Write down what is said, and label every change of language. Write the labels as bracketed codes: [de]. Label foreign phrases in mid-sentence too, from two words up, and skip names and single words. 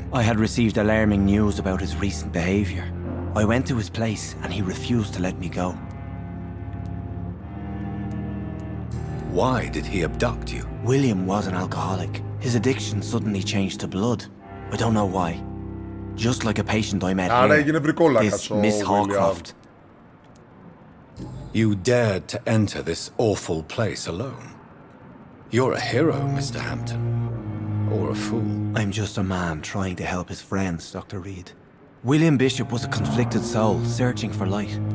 [en] I had received alarming news about his recent behavior. I went to his place and he refused to let me go. Why did he abduct you? William was an alcoholic. His addiction suddenly changed to blood. I don't know why. Just like a patient I met [el] Άρα [en] here, [el] έγινε βρικόλακας [en] this [el] ο [en] Miss William. Hawcroft. You dared to enter this awful place alone. You're a hero, Mr. Hampton. Or a fool. I'm just a man trying to help his friends, Dr. Reed. William Bishop was a conflicted soul searching for light.